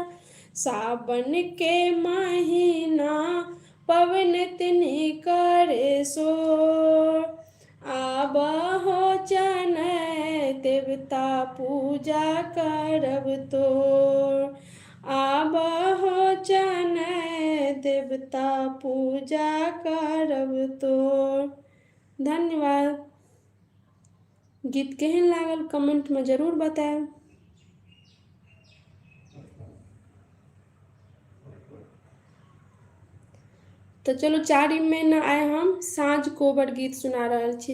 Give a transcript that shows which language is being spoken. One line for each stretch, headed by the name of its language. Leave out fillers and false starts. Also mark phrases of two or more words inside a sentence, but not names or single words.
Maithili: सावन के महीना पवन तिनि करे सोर, आबहो चनय देवता पूजा करब तोर। आबहो चनय देवता पूजा करब तोर। धन्यवाद। गीत केहन लागल कमेंट में जरूर बताएब। तो चलो चारिम में न आए हम साँझ कोबर गीत सुना रहल छी।